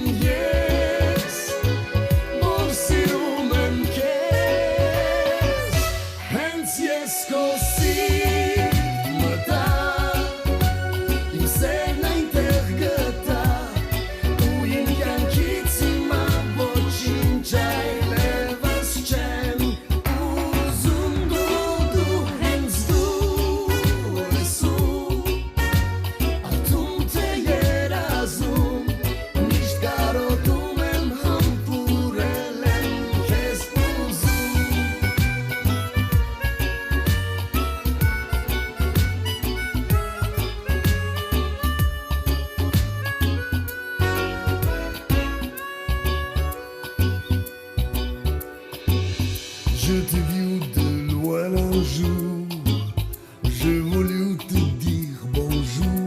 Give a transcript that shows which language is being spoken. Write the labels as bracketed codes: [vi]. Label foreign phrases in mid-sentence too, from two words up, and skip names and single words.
[hy] ես որ սիրում եմ քեզ հենց ես քո սիրտ մտա իմ սերն այնտեղ գտա ու իմ կյանքից հիմա ոչինչ այլևս չեմ ուզում դու հենց դու ես արտում թե երազում միշտ կարոտում եմ համբուրել եմ քեզ ուզում [fr] Je t'ai vu de loin un jour, j'ai voulu te dire bonjour.